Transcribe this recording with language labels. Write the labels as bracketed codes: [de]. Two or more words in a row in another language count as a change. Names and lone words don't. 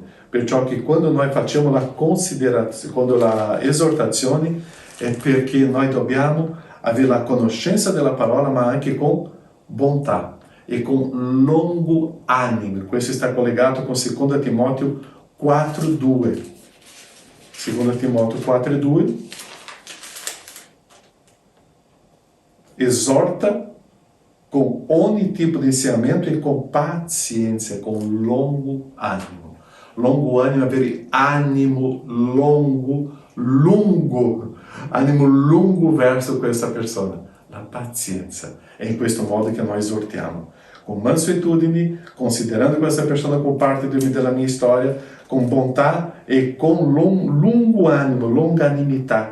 [it] Perciò che quando noi facciamo la considerazione, quando la esortazione, è perché noi dobbiamo avere la conoscenza della parola, ma anche con bontà e con longo animo. Questo sta collegato con 2 Timoteo 4:2. 2 Timoteo 4:2. [pt] Exorta com ogni tipo de ensinamento e com paciência, com longo ânimo. Longo ânimo, [it] avere ânimo lungo, ânimo lungo verso questa persona. La pazienza. È in questo modo che noi esortiamo. Con mansuetudine, considerando questa persona come parte della mia storia, con bontà e con lungo ânimo, longanimità.